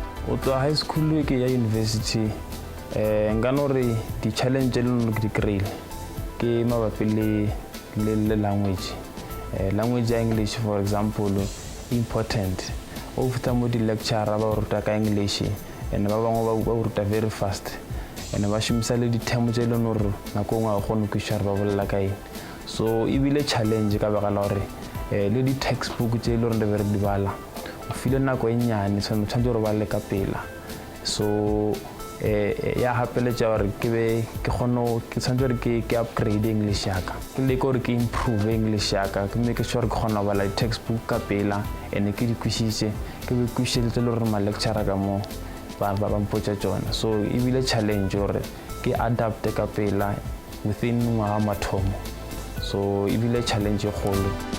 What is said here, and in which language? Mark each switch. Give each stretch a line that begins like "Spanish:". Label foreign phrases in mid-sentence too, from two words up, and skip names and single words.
Northern Sotho: o tswa
English: high school
Northern Sotho: ke ya university nka no re di-challenge e leng ke di-kry-ile ke mabapi le
English: language language
Northern Sotho: ya
English: English for example important
Northern Sotho: o feta mo di-lecturer ba ruta ka English and ba bangwe ba ruta
English: very fast
Northern Sotho: and ba shumisa le di-term tse e leng gore nako ngwe ga kgone kwešwa ba bolela ka eng so e bile challenge ka baka la gore le di-textbook tse e le gore re be re di bala o file nako e nnyane tshwanetse gore ba le ka pela so ya gapeletša gore ke tshwanetse gore ke
English: upgrade English
Northern Sotho: yaka ke leke gore ke
English: improve English
Northern Sotho: yaka ke
English: make sure
Northern Sotho: ke kgona go bala di-textbook ka pela and ke di kwešiše ke be kwešišeletse le gore ma-lecturer ka mo ba mpotša tšona so e bile challenge gore ke adapte ka pela within ngwaga mathomo so e bile challenge e kgolo.